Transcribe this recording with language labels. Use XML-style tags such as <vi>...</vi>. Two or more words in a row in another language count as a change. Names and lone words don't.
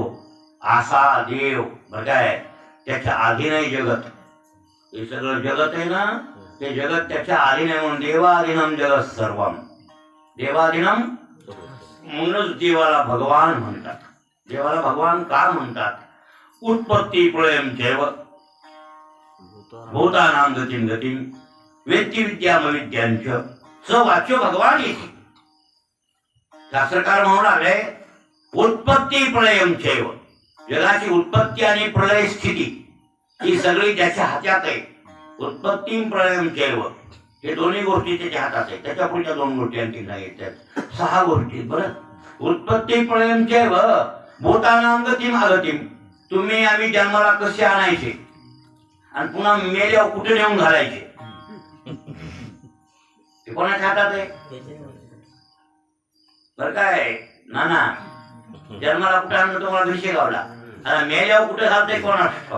<mr>असा देव बरं काय, त्याच्या अधीन आहे जगत. हे सगळं जगत आहे ना, ते जगत त्याच्या अधीन आहे. म्हणून</mr> <sa>देवाधीनम जगत सर्वम.</sa> <mr>देवाधीनम म्हणूनच देवाला भगवान म्हणतात. देवाला भगवान का म्हणतात?</mr> <sa>उत्पत्ती प्रलयम चैव भूतानां गतिं गतिं वेत्ती विद्यामविद्यांच स वाच्य भगवान येते.</sa> <mr>शास्त्रकार म्हणून लागले</mr> <sa>उत्पत्ती प्रलयम चैव.</sa> <mr>जगाची उत्पत्ती आणि प्रलय स्थिती ही सगळी त्याच्या हातात आहे.</mr> <sa>उत्पत्ती प्रलयम चैव</sa> <mr>हे दोन्ही गोष्टी त्याच्या हातात आहेत. त्याच्या पुढच्या दोन गोष्टी आणखी नाही येतात. 6 गोष्टी. बरं,</mr> <sa>उत्पत्ती प्रलयम चैव भूतानां गतिं अगतिं.</sa> <mr>तुम्ही आम्ही जन्माला कसे आणायचे आणि पुन्हा मेल्यावर कुठे नेऊन घालायचे, ते कोणाच्या हातात आहे? बरं काय नाना, जन्माला कुठे आणलं तुम्हाला घरी गावला, आता मेल्यावर कुठे घालतंय कोणाला?</mr>